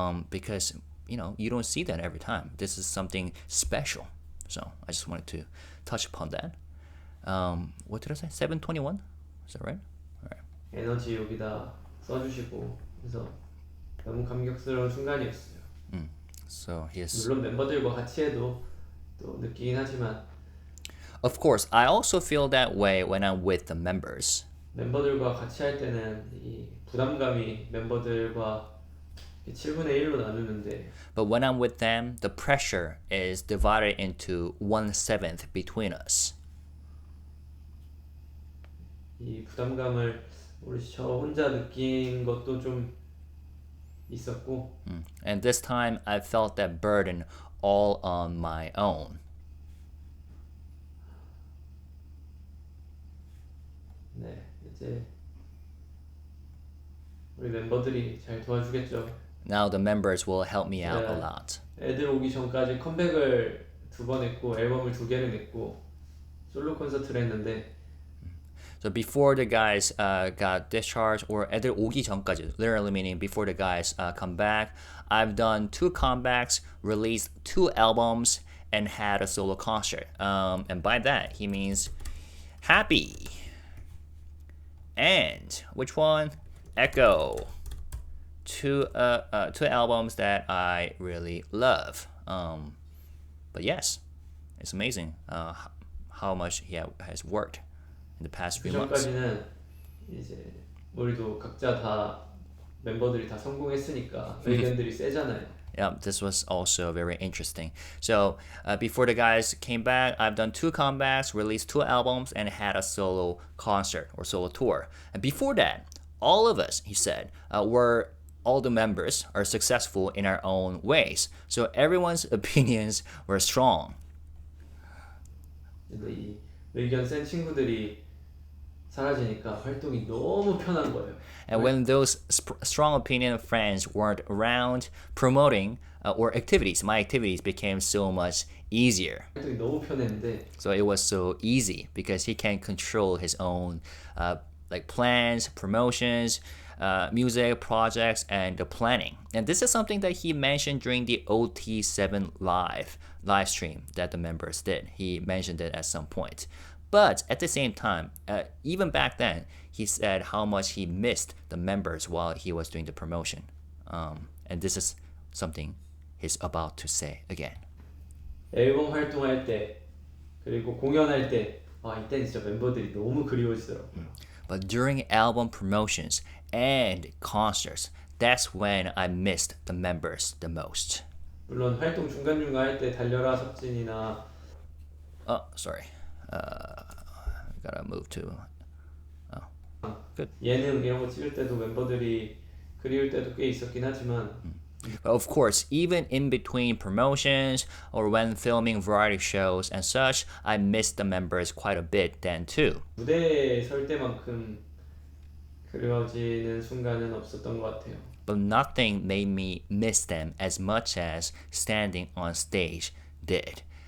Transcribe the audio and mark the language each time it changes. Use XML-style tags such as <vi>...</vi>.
<en>Because you don't see that every time. This is something special. So I just wanted to touch upon that. What did I say? 7:21? Is that right? All right.</en> <ko>에너지 여기다 써주시고 그래서 너무 감격스러운 순간이었어요.</ko> <en>So he's.</en> <ko>물론 멤버들과 같이 해도 또 느끼긴 하지만</ko> <en>Of course, I also feel that way when I'm with the members.</en> <ko>멤버들과 같이 할 때는 이 부담감이 멤버들과 7분의 1로 나누는데</ko> <en>But when I'm with them, the pressure is divided into 1/7 between us.</en> <ko>이 부담감을 우리 저 혼자 느낀 것도 좀 있었고 And this time, I felt that burden all on my own. 네 이제 우리 멤버들이 잘 도와주겠죠.</ko> <en>Now the members will help me out a</en> <ko>네.</ko> <en>lot.</en> <ko>애들 오기 전까지 컴백을 2번 했고 앨범을 2개를 냈고 솔로 콘서트를 했는데</ko> <en>So before the guys got discharged, or</en> <ko>애들 오기 전까지,</ko> <en>literally meaning before the guys come back, I've done 2 comebacks, released 2 albums, and had a solo concert. And by that, he means happy. And which one? Echo. 2 albums that I really love. But yes, it's amazing how much he has worked in the past few months.</en> <ko>전까지는 이제 우리도 각자 다 멤버들이 다 성공했으니까 의견들이 세잖아요.</ko> <en>Yeah, this was also very interesting. So before the guys came back, I've done 2 comebacks, released 2 albums, and had a solo concert or solo tour. And before that, all of us, he said, all the members are successful in our own ways. So everyone's opinions were strong.</en> <ko>근데 이 의견 센 친구들이 사라지니까 활동이 너무 편한 거예요.</ko> <en>And when those strong opinion friends weren't around, promoting or activities, my activities became so much easier.</en> <ko>활동이 너무 편했는데</ko> <en>So it was so easy because he can control his own like plans, promotions, music, projects, and the planning. And this is something that he mentioned during the OT7 live stream that the members did. He mentioned it at some point. But at the same time, even back then, he said how much he missed the members while he was doing the promotion. And this is something he's about to say again.</en> <ko>앨범 활동할 때 그리고 공연할 때 이때는 진짜 멤버들이 너무 그리워지더라고요.</ko> <en>But during album promotions and concerts, that's when I missed the members the most.</en> <ko>물론 활동 중간중간 할 때 달려라 석진이나</ko> <en>Sorry. Gotta move to. Good.</en> <ko>예능 이런 거 찍을 때도 멤버들이 그리울 때도 꽤 있었긴 하지만</ko> <en>But of course, even in between promotions or when filming variety shows and such, I missed the members quite a bit then too. 무대에 설 때만큼 그리워지는 순간은 없었던 것 같아요. But nothing made me miss them as much as standing on stage did.</en>